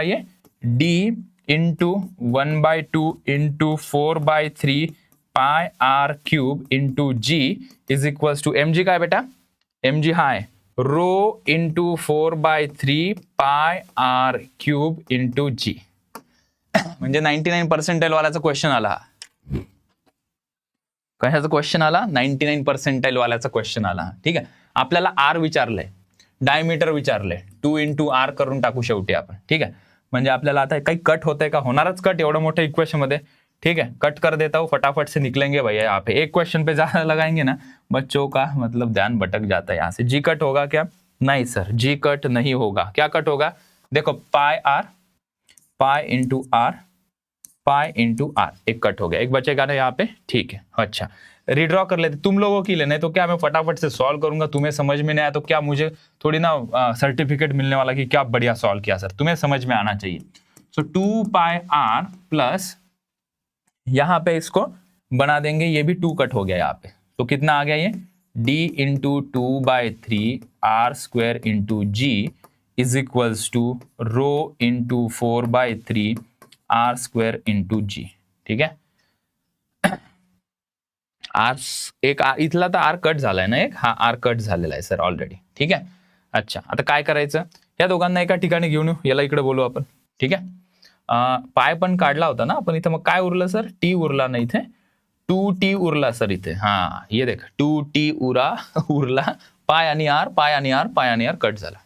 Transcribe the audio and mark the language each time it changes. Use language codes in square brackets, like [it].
[hi] ये D into 1/2 into 4/3 pi are cube into G is equal to mg का है बेटा? mg हा है rho into 4/3 pi are cube into G। [mr] म्हणजे 99 पर्सेंटाइल वाल्याचा क्वेश्चन आला। कशाचा क्वेश्चन आला? 99 पर्सेंटाइल वाल्याचा क्वेश्चन आला। ठीक आहे, आपल्याला R विचारलंय, डायमीटर विचारले, 2 इंटू आर करून टाकू शेवटी आपण। [hi] ठीक है, [mr] म्हणजे आपल्याला आता काही कट होतंय का? होणारच कट एवढं मोठं इक्वेशन मध्ये। [hi] ठीक है, कट कर देता हूँ, फटाफट से निकलेंगे भैया। यहाँ पे एक क्वेश्चन पे ज्यादा लगाएंगे ना, बच्चों का मतलब ध्यान भटक जाता है। यहाँ से जी कट होगा क्या? नहीं सर, जी कट नहीं होगा। क्या कट होगा? देखो, पाई are, pi into are, pi into are, एक कट हो गया, एक बचेगा ना यहाँ पे। ठीक है, अच्छा, रिड्रॉ कर लेते तुम लोगों के लिए। नहीं तो क्या मैं फटाफट से सॉल्व करूंगा, तुम्हें समझ में नहीं आया तो क्या मुझे थोड़ी ना सर्टिफिकेट मिलने वाला कि क्या बढ़िया सॉल्व किया सर? तुम्हें समझ में आना चाहिए। सो 2 पाई आर प्लस यहां पे इसको बना देंगे, ये भी 2 कट हो गया यहाँ पे। तो कितना आ गया ये? D into 2/3 are square into ji is equals to rho into 4/3 are square into जी। ठीक है, [mr] आर एक इथला तर आर कट झालाय ना एक, हा आर कट झालेला आहे सर ऑलरेडी। ठीक आहे, अच्छा, आता काय करायचं? या दोघांना एका ठिकाणी घेऊन येऊ, याला इकडे बोलू आपण। ठीक आहे, पाय पण काढला होता ना आपण इथं, मग काय उरलं सर? टी उरला ना इथे, 2t उरला सर इथे। हा, [hi] ये देख [mr] 2t उरला, पाय आणि आर, पाय आणि आर, पाय आणि आर कट झाला।